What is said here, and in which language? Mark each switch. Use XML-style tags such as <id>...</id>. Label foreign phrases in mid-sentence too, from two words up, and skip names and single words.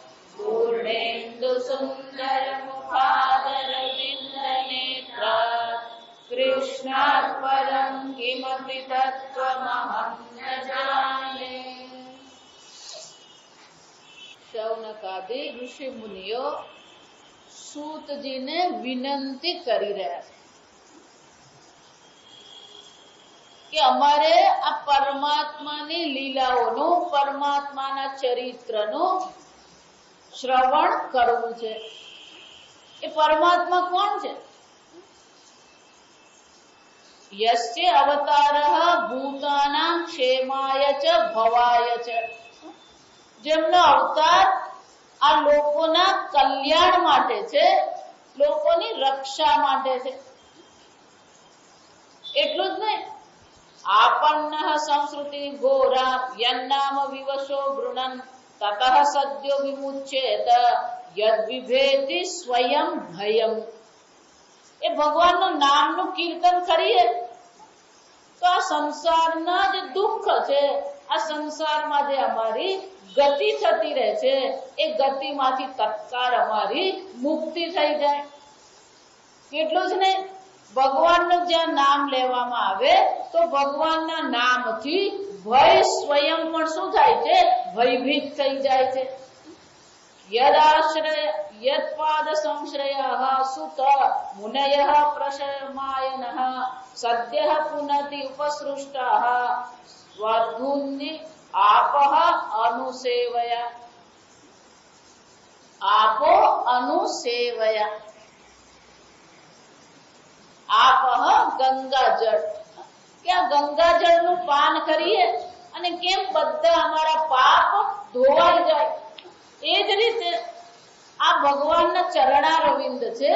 <sa>पूर्णेन्दुसुन्दरमुखादरविन्दनेत्रात् कृष्णात् परं किमपि तत्त्वमहं न जाने।</sa> <gu>શૌનકાદિ ઋષિ મુનિયો સૂતજીને વિનંતી કરી રહ્યા છે કે અમારે આ પરમાત્માની લીલાઓનું પરમાત્માના ચરિત્રનું શ્રવણ કરવું છે। એ પરમાત્મા કોણ છે?</gu> <sa>यस्य अवतारः भूतानां क्षेमाय च भवाय च,</sa> <gu>જેમનો અવતાર આ લોકોના કલ્યાણ માટે છે, લોકોની રક્ષા માટે છે। એટલું જ નહીં,</gu> <sa>आपन्नः संस्कृति घोरा यन्नाम विवशो गृणन् ततः सद्यो विमुच्येत यद्विभेति स्वयं भयम्।</sa> <gu>એ ભગવાનનું નામનું કીર્તન કરીએ તો આ સંસારના જે દુઃખ છે, આ સંસારમાં જે અમારી ગતિ થતી રહે છે, એ ગતિમાંથી તત્કાળ અમારી મુક્તિ થઈ જાય। એટલું જ નહીં, ભગવાનનું જ્યાં નામ લેવામાં આવે તો ભગવાનના નામથી ભય સ્વયં પણ શું થાય છે? ભયભીત થઈ જાય છે।</gu> <sa>यदाश्रय यत्पाद संश्रयः सुत मुनयः प्रशमायनः सद्यः पुनति उपसृष्टाः स्वधून्नि आपः अनुसेवया। आपो अनुसेवया,</sa> <gu>આપહ ગંગાજળ, કે આ ગંગાજળનું પાન કરીએ અને કેમ બધા અમારા પાપ ધોવાઈ જાય, એ જ રીતે આ ભગવાનના ચરણારવિંદ છે।</gu>